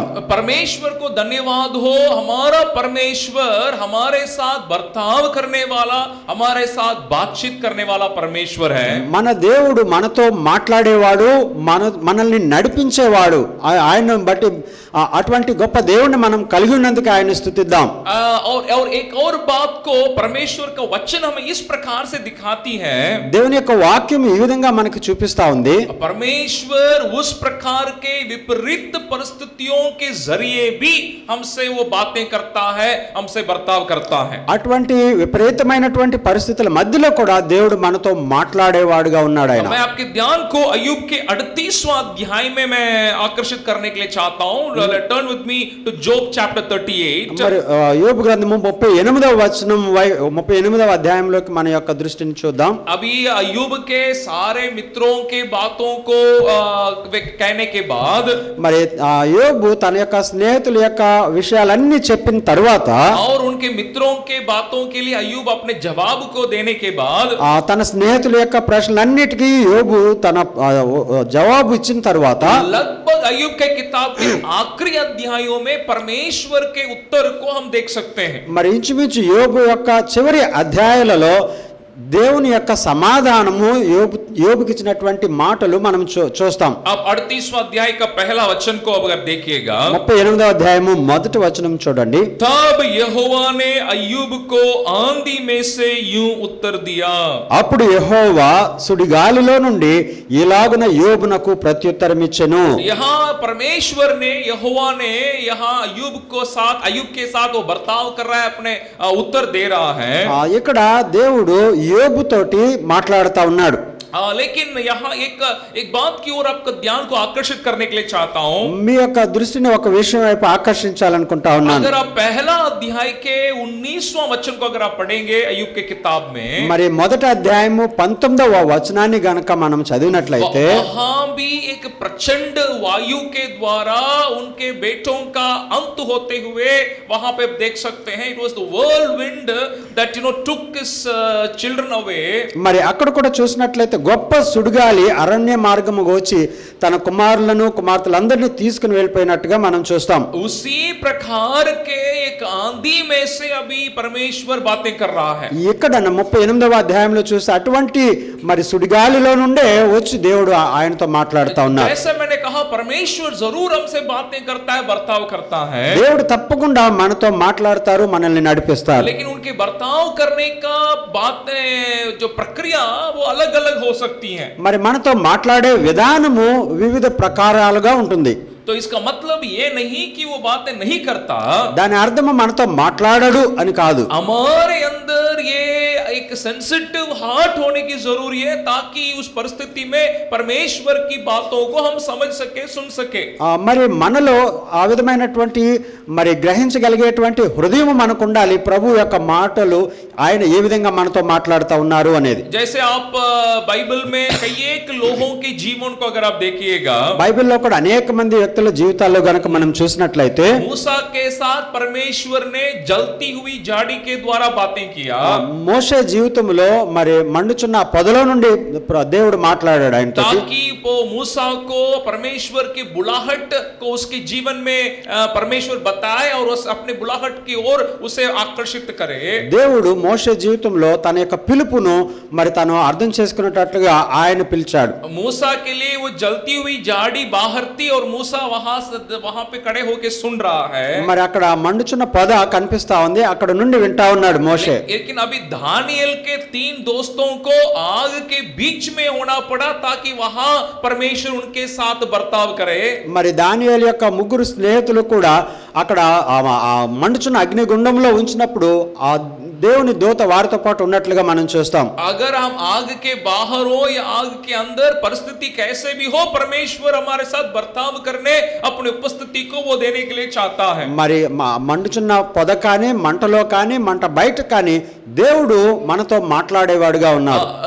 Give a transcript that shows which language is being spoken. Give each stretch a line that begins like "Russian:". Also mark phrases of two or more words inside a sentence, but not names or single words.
Hindi: परमेश्वर को धन्यवाद हो, हमारा परमेश्वर हमारे साथ बर्ताव करने वाला, हमारे साथ बातचीत करने वाला परमेश्वर है.
Telugu: మన దేవుడు మనతో మాట్లాడేవాడు, మనల్ని నడిపించేవాడు. ఆయన బట్టి అటువంటి గొప్ప దేవుణ్ణి మనం కలిగి ఉన్నందుకు ఆయన స్తుతిద్దాం.
Hindi: और एक और बात को परमेश्वर का वचन हमें इस प्रकार से दिखाती है.
Telugu: దేవుని యొక్క వాక్యం ఈ విధంగా మనకు చూపిస్తా ఉంది.
Hindi: परमेश्वर उस प्रकार के विपरीत परिस्थितियों के जरिए भी हमसे वो बातें करता है, हमसे बर्ताव करता है.
Telugu: అటువంటి విపరీతమైనటువంటి పరిస్థితుల మధ్యలో కూడా దేవుడు మనతో మాట్లాడేవాడుగా ఉన్నాడు ఆయన.
Hindi: मैं आपके ध्यान को अय्यूब के 38वां अध्याय में मैं आकर्षित करने के लिए चाहता हूं.
English: Turn with me to Job chapter 38.
Telugu: మరి యోబు గ్రంథము 38వ అధ్యాయంలోకి మన యొక్క దృష్టిని చూద్దాం.
Hindi: अभी अय्यूब के सारे मित्रों के बातों को कहने के बाद,
Telugu: మరి యోబు తన యొక్క స్నేహితుల యొక్క విషయాలన్నీ చెప్పిన తర్వాత
Hindi: और उनके मित्रों के बातों के लिए अय्यूब अपने जवाब को देने के बाद,
Telugu: తన స్నేహితుల యొక్క ప్రశ్నలన్నిటికీ యోబు తన జవాబు ఇచ్చిన తర్వాత
Hindi: लगभग अय्यूब के किताब के आखिरी अध्यायों में परमेश्वर के उत्तर को हम देख सकते हैं.
Telugu: మరి ఇంచుమించు యోబు యొక్క చివరి అధ్యాయాలలో దేవుని యొక్క సమాధానము యోబుకి ఇచ్చినటువంటి మాటలు మనం చూస్తాం.
Hindi: अब 38वां अध्याय का पहला वचन को अगर देखिएगा,
Telugu: 38వ అధ్యాయము మొదటి వచనం చూడండి.
Hindi: तब यहोवा ने अय्यूब को आंधी में से यूं उत्तर दिया.
Telugu: అప్పుడు యెహోవా సుడిగాలిలో నుండి ఇలాగున యోబునకు ప్రత్యుత్తరం ఇచ్చెను.
Hindi: यहाँ परमेश्वर ने, यहोवा ने यहाँ अय्यूब के साथ वो बर्ताव कर रहा है, अपने उत्तर दे रहा है.
Telugu: ఇక్కడ దేవుడు యోబు తోటి మాట్లాడుతా ఉన్నాడు.
Hindi: लेकिन यहाँ एक बात की ओर आपका ध्यान को आकर्षित करने के लिए चाहता हूँ.
Telugu: మీ యొక్క దృష్టిని ఒక విషయం వైపు ఆకర్షించాలనుకుంటా ఉన్నాను.
Hindi: अगर आप पहला अध्याय के 19वां वचन को अगर आप पढ़ेंगे अय्यूब के किताब में,
Telugu: మరి మొదటి అధ్యాయము 19వ వచనాన్ని గనక మనం చదివినట్లయితే
Hindi: वहां भी एक प्रचंड वायु के द्वारा उनके बेटों का अंत होते हुए वहां पे देख सकते हैं.
English: It was the whirlwind that took his children away.
Telugu: మరి అక్కడ కూడా చూసినట్లయితే గొప్ప సుడిగాలి అరణ్య మార్గముగా వచ్చి తన కుమారులను కుమార్తెలందరినీ తీసుకుని వెళ్ళిపోయినట్టుగా మనం చూస్తాం.
Hindi: उसी प्रकार के एक आंधी में से अभी परमेश्वर बातें कर रहा है.
Telugu: ఇక్కడ 38వ అధ్యాయంలో చూస్తే అటువంటి మరి సుడిగాలిలో నుండే వచ్చి దేవుడు ఆయనతో మాట్లాడుతా ఉన్నారు.
Hindi: जैसे मैंने कहा, परमेश्वर जरूर हमसे बातें करता है, बर्ताव करता है.
Telugu: దేవుడు తప్పకుండా మనతో మాట్లాడతారు, మనల్ని నడిపిస్తారు.
Hindi: लेकिन उनके बर्ताव करने का बातें जो प्रक्रिया वो अलग अलग हो सकती हैं.
Telugu: మరి మనతో మాట్లాడే విధానము వివిధ ప్రకారాలుగా ఉంటుంది.
Hindi: तो इसका मतलब ये नहीं कि वो बातें नहीं करता.
Telugu: దాని అర్థము మనతో మాట్లాడడు అని కాదు.
Hindi: हमारे अंदर ये एक
English: sensitive heart
Hindi: होने की जरूरी है ताकि उस परिस्थिति में परमेश्वर की बातों को हम समझ सके, सुन सके.
Telugu: మరి మనలో ఆ విధమైనటువంటి మరి గ్రహించగలిగేటువంటి హృదయం మనకు ఉండాలి. ప్రభు యొక్క మాటలు ఆయన ఏ విధంగా మనతో మాట్లాడుతూ ఉన్నారు అనేది.
Hindi: जैसे आप बाइबल में कई एक लोगों के जीवन को अगर आप देखिएगा,
Telugu: బైబిల్లో కూడా అనేక మంది వ్యక్తుల జీవితాల్లో గనక మనం చూసినట్లయితే
Hindi: मूसा के साथ परमेश्वर ने जलती हुई झाड़ी के द्वारा बातें किया।
Telugu: మోషే జీవితంలో మరి మండుచున్న పొదలో నుండి దేవుడు మాట్లాడాడు ఆయనతో,
Hindi: ताकि वो मूसा को परमेश्वर की बुलाहट को उसके जीवन में परमेश्वर बताए और उस अपने बुलाहट की ओर उसे आकर्षित करे।
Telugu: దేవుడు మోషే జీవితంలో తన యొక్క పిలుపును మరి తను అర్థం చేసుకునేటట్లుగా ఆయన పిలిచాడు.
Hindi: मूसा के लिए वो जलती हुई झाड़ी बाहर थी और मूसा वहां पे खड़े होके सुन रहा है।
Telugu: మరి అక్కడ మండుచున్న పొద కనిపిస్తా ఉంది, అక్కడ నుండి వింటా ఉన్నాడు మోషే.
Hindi: लेकिन अभी दानियल के 3 दोस्तों को आग के बीच में होना पड़ा ताकि वहां परमेश्वर उनके साथ बर्ताव करे।
Telugu: మరి దానియేలు యొక్క ముగ్గురు స్నేహితులు కూడా అక్కడ ఆ మండుచున్న అగ్నిగుండంలో ఉంచినప్పుడు ఆ దేవుని దూత వారితో పాటు ఉన్నట్లుగా మనం చూస్తాం.
Hindi: अगर हम आग के बाहर हो या आग के अंदर, परिस्थिति कैसे भी हो, परमेश्वर हमारे साथ बर्ताव करने अपनी उपस्थिति को वो देने के लिए चाहता है।
Telugu: మరి మండుచున్న పొద కానీ మంటలో కానీ మంట బయట కానీ దేవుడు మనతో మాట్లాడేవాడుగా ఉన్నాడు.